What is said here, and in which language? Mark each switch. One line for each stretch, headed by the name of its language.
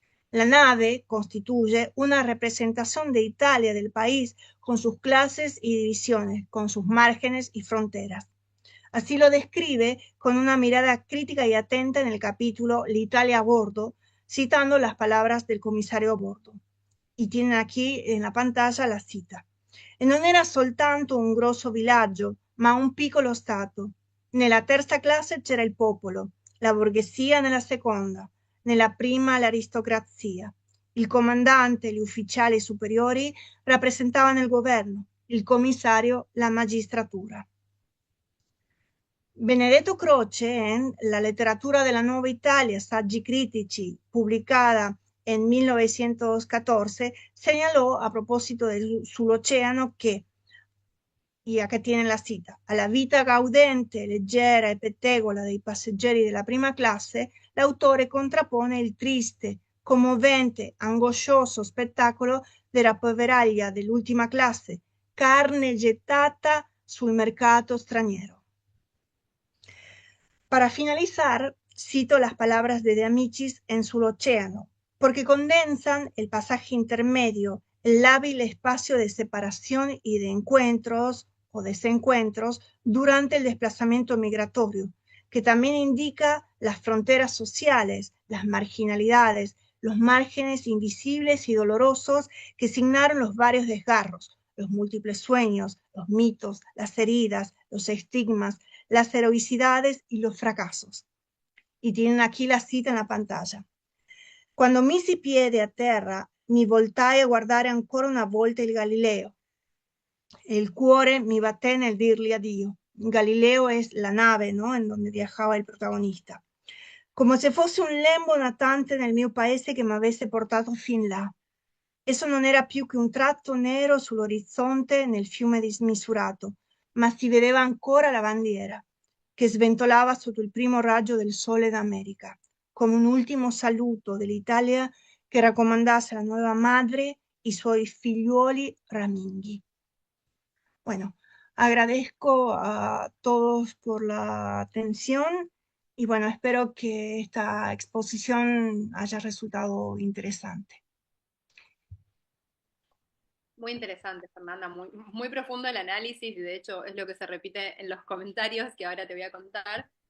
Spanish: La nave constituye una representación de Italia, del país, con sus clases y divisiones, con sus márgenes y fronteras. Así lo describe con una mirada crítica y atenta en el capítulo L'Italia a bordo, citando las palabras del comisario a bordo. Y tienen aquí en la pantalla la cita.
Italian: E non era soltanto un grosso villaggio, ma un piccolo stato. Nella terza classe c'era il popolo, la borghesia nella seconda, nella prima l'aristocrazia. Il comandante e gli ufficiali superiori rappresentavano il governo, il commissario la magistratura.
Spanish: Benedetto Croce, en La letteratura della nuova Italia, saggi critici, pubblicata en 1914, señaló a propósito del sull'Oceano que, y acá tienen la cita,
Italian: alla vita gaudente, leggera e pettegola dei passeggeri della prima classe, l'autore contrappone il triste, commovente, angoscioso spettacolo della poveraglia dell'ultima classe, carne gettata sul mercato straniero.
Spanish: Para finalizar, cito las palabras de Amichis en Sull'Oceano, porque condensan el pasaje intermedio, el lábil espacio de separación y de encuentros o desencuentros durante el desplazamiento migratorio, que también indica las fronteras sociales, las marginalidades, los márgenes invisibles y dolorosos que signaron los varios desgarros, los múltiples sueños, los mitos, las heridas, los estigmas, las heroicidades y los fracasos. Y tienen aquí la cita en la pantalla.
Italian: Quando misi piede a terra, mi voltai a guardare ancora una volta il Galileo e il cuore mi batté nel dirgli addio.
Spanish: Galileo es la nave, ¿no?, en donde viajaba el protagonista.
Italian: Come se fosse un lembo natante nel mio paese che mi avesse portato fin là. Esso non era più che un tratto nero sull'orizzonte nel fiume dismisurato, ma si vedeva ancora la bandiera, che sventolava sotto il primo raggio del sole d'America, come un ultimo saluto dell'Italia che raccomandasse alla nuova madre i suoi figliuoli raminghi.
Spanish: Bueno, agradezco a todos por la atención y bueno, espero que esta exposición haya resultado interesante. Muy interesante, Fernanda, muy profundo el análisis y de hecho es lo que se repite en los comentarios que ahora te voy a contar.